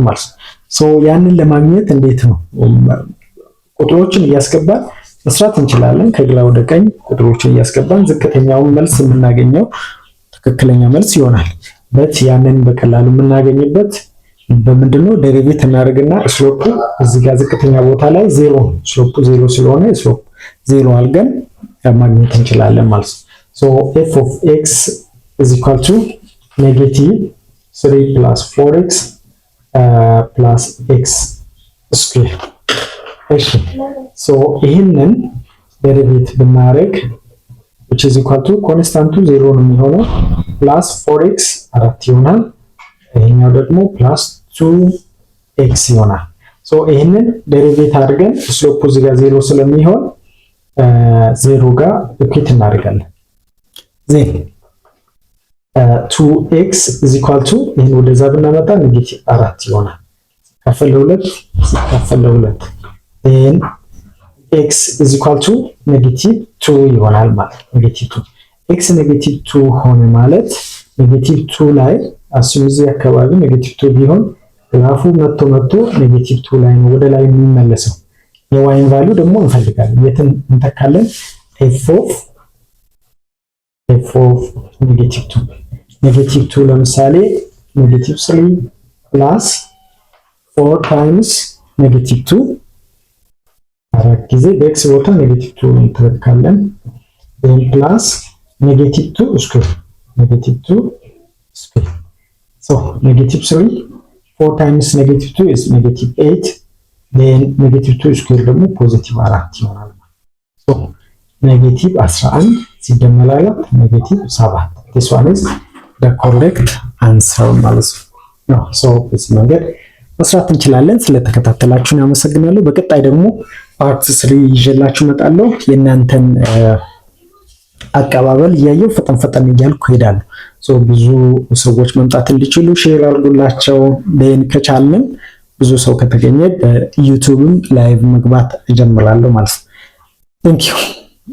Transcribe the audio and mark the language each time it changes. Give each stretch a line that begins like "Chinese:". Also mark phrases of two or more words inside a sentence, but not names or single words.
Amharic: ማለት ነው። ሶ ያንን ለማግኘት እንዴት ነው ቁጥሮችን እያስገባን መስራት እንችላለን። ከግራ ወደ ቀኝ ቁጥሮችን እያስገባን ዝቅተኛውን መልስ የምናገኘው ትክክለኛ መልስ ይሆናል። በት ያንን በቀላሉ የምናገኝበት በምንድነው ዴሪቬት እናደርግና ስሎፑ እዚህ ጋር ዝቅተኛ ቦታ ላይ ዜሮ ነው። ስሎፑ ዜሮ ስለሆነ ስሎፕ ዜሮ አድርገን ማግኘት እንችላለን ማለት ነው። ሶ
English: f of x is equal to -3 plus 4x plus x square።
Amharic: እሺ ሶ ይሄንን ዴሪቬት ብናደርግ
English: which is equal to
Amharic: ኮንስታንቱ ዜሮ ነው የሚሆነው
English: plus 4x
Amharic: 4 ይሆናል። ይሄኛው ደግሞ
English: plus 2x
Amharic: ይሆናል። ሶ ይሄንን ዴሪቬት አድርገን ስሎፑ እዚህ ጋር ዜሮ ስለሚሆን ዜሮ ጋር ኢኩዌት እናደርጋለን። ዜን
English: 2x is equal to
Amharic: ይሄን ወደዛ ብናመጣ -4 ይሆናል። ሲካፈል ለሁለት
English: then x is equal to -2
Amharic: ይሆናል ማለት -2 x -2 ሆነ ማለት -2 ላይ አሱም እዚህ አካባቢ -2 ቢሆን ግራፉ መጥቶ -2 ላይ ነው ወደ ላይ የሚመለሰው። የዋይን ቫልዩ ደግሞ እንፈልጋለን። የትን እንተካለን?
English: f of -2 ለምሳሌ -3 plus 4 times -2
Amharic: አራት ጊዜ በኤክስ ቦታ -2 እንተካለን።
English: then plus -2 square so -3 4 times -2 is -8 then -2 square
Amharic: ደግሞ +4 ይሆናል። so -11 ሲደመር 7
English: this one is the correct answer
Amharic: ማለት ነው። so በዚህ መንገድ መስራት እንችላለን። ስለተከታተላችሁን አመሰግናለሁ። በቀጣይ ደግሞ ፓርት 3 ይዤላችሁ እመጣለሁ። የእናንተን አቀባበል እያየሁ ፈጠን እያልኩ ሄዳለሁ። ሶ ብዙ ሰዎች መምጣት እንዲችሉ ሼር አድርጉላቸው። ከቻልን ብዙ ሰው ከተገኘ በዩቲዩብም ላይቭ መግባት እጀምራለሁ ማለት ነው።
English: thank you